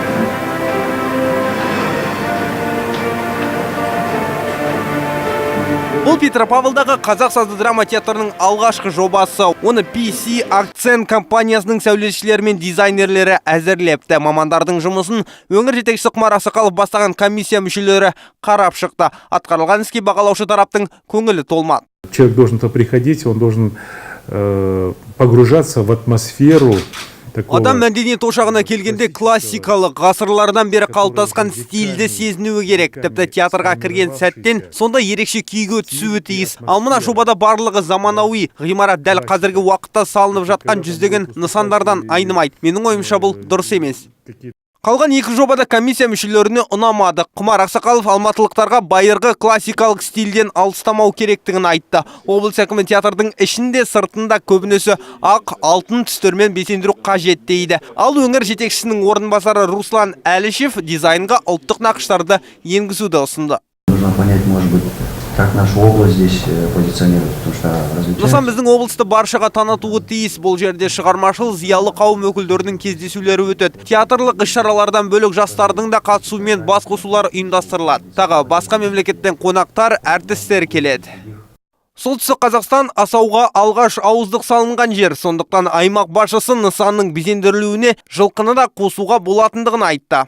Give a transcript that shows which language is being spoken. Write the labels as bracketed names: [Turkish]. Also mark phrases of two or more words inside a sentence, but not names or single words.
[Kazakh] Бұл Петропавлдағы қазақ сазды драма театрының алғашқы жобасы. Оны PC Акцент компаниясының сәулетшілері мен дизайнерлері әзірлепті. Мамандардың жұмысын өңір жетекшісі Құмар Ақсақалов бастаған комиссия мүшелері қарап шықты. Атқарылған іске бағалаушы тараптың көңілі толмады. [Russian] Человек должен приходить, он должен погружаться в атмосферу. [Kazakh] Адам мәдениет ошағына келгенде классикалық ғасырлардан бері қалыптасқан стильді сезінуі керек. Тіпті театрға кірген сәттен сонда ерекше күйге түсуі тиіс. Ал мына жобада барлығы заманауи. Ғимарат дәл қазіргі уақытта салынып жатқан жүздеген нысандардан айнымайды. Менің ойымша бұл дұрыс емес. Қалған екі жобада комиссия мүшелеріне ұнамады. Құмар Ақсақалов алматылықтарға байырғы классикалық стильден алыстамау керектігін айтты. Облыс әкімі театрдың ішінде сыртында көбінесе ақ, алтын түстермен безендіру қажет дейді. Ал өңір жетекшісінің орынбасары Руслан Әлішев дизайнға ұлттық нақыштарды енгізуді ұсынды. [Russian] Нужно понять, может быть, как нашу область здесь позиционирует, потому что различается. [Kazakh] Нысан біздің облысты баршаға танытуы тиіс. Бұл жерде шығармашыл зиялы қауым өкілдерінің кездесулері өтеді. Театрлық іс-шаралардан бөлек жастардың да қатысуымен басқосулар ұйымдастырылады. Тағы басқа мемлекеттен қонақтар, әртістер келеді. Солтүстік Қазақстан асауға алғаш ауыздық салынған жер, сондықтан аймақ басшысы нысанның безендірілуіне жылқыны да қосуға болатындығын айтты.